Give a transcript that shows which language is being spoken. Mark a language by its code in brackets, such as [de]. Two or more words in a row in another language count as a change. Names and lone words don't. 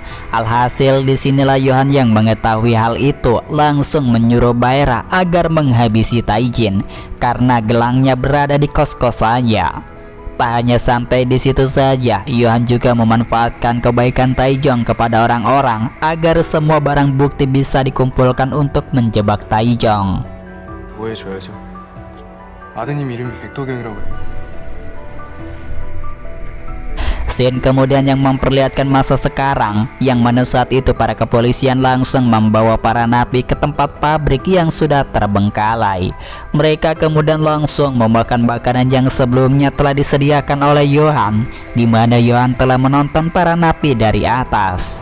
[id] Alhasil disinilah Yohan yang mengetahui hal itu langsung menyuruh Baera agar menghabisi Taijin karena gelangnya berada di kos-kosannya. Tak hanya sampai di situ saja, Yohan juga memanfaatkan kebaikan Taejong kepada orang-orang agar semua barang bukti bisa dikumpulkan untuk menjebak Taejong. [ko] 보여줘야죠. 아드님 이름이 백도경이라고 해요. [id] Scene kemudian yang memperlihatkan masa sekarang, yang mana saat itu para kepolisian langsung membawa para napi ke tempat pabrik yang sudah terbengkalai. Mereka kemudian langsung memakan makanan yang sebelumnya telah disediakan oleh Johan, di mana Johan telah menonton para napi dari atas.